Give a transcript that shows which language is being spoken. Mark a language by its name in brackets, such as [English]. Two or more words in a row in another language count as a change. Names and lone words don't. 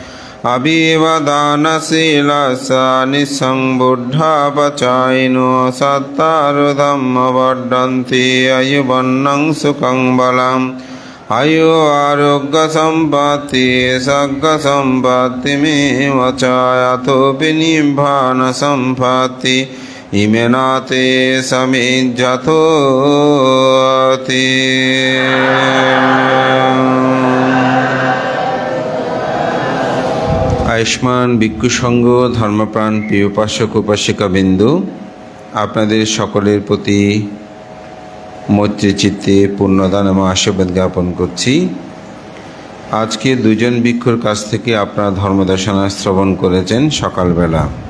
[Pali] অবিবদানশীলস্য নিঃসংবুদ্ধপচায়িনো সত্তারুধম্মবর্ধন্তি আয়ুবন্নং সুখং বলম আয়ু আরোগ্য সম্পত্তি সগ্গ সম্পত্তিমেব চ অতোপি নিব্বান সম্পত্তি ইমেনাতে সমিজ্জতোতি। [Bangla] আয়ুষ্মান ভিক্ষু সংঘ ধর্মপ্রাণ প্রিয় উপাসক উপাসিকা বিন্দু, আপনাদের সকলের প্রতি মৈত্রী চিত্তে পূর্ণদান এবং আশীর্বাদ জ্ঞাপন করছি। আজকে দুজন ভিক্ষুর কাছ থেকে আপনারা ধর্মদেশনা শ্রবণ করেছেন সকালবেলা।